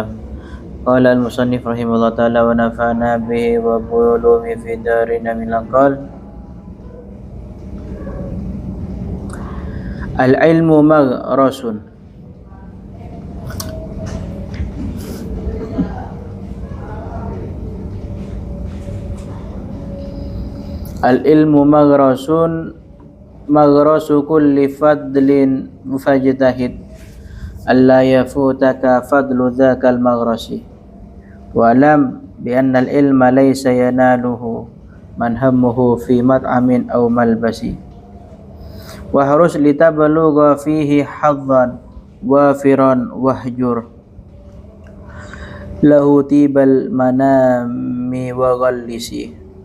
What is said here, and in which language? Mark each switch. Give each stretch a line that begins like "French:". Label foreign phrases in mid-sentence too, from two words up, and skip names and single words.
Arabic: قال المصنف رحمه الله تعالى ونفعنا به وبعلومه في دارنا من قال العلم مغرس العلم مغرس كل فضل فاجتهد ألا يفوتك فضل ذاك المغرس ولم بأن العلم ليس يناله من همه في مطعم أو ملبس واحرص لتبلغ فيه حدا وافرا واهجر له طيب المنام وغلس